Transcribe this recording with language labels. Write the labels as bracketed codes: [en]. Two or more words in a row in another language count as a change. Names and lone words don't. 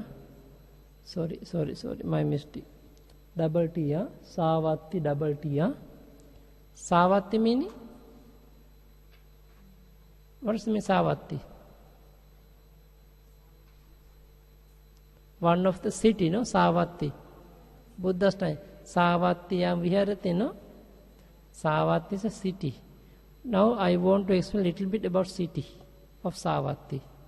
[en] Sorry, my mistake. Double T, yeah? Savatti, double T, yeah? Savatti meaning? What does it mean, Savatti? One of the city, no? Savatti. Buddha's time. [pi] Savattiyam viharati, no? [en] Savatthi is a city. Now I want to explain a little bit about city of Savatthi.